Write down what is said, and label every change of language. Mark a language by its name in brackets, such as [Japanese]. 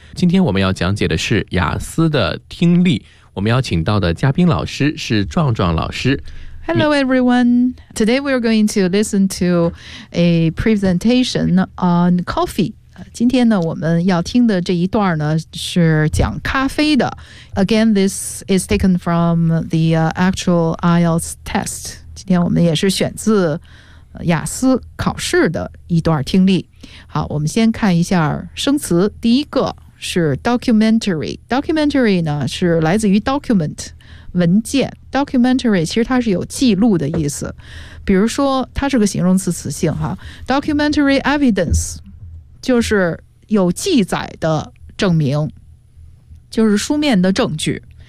[Chinese] 今天我们要讲解的是雅思的听力，我们邀请到的嘉宾老师是壮壮老师。 [English] Hello everyone, today we are going to listen to a presentation on coffee. [Chinese] 今天呢我们要听的这一段呢是讲咖啡的。 [English] Again, this is taken from the actual IELTS test. [Chinese] 今天我们也是选自雅思考试的一段听力。好，我们先看一下生词。第一个是 documentary。 documentary 呢是来自于 document， 文件。 documentary 其实它是有记录的意思，比如说它是个形容词词性哈， documentary evidence就是有记载的证明，就是书面的证据。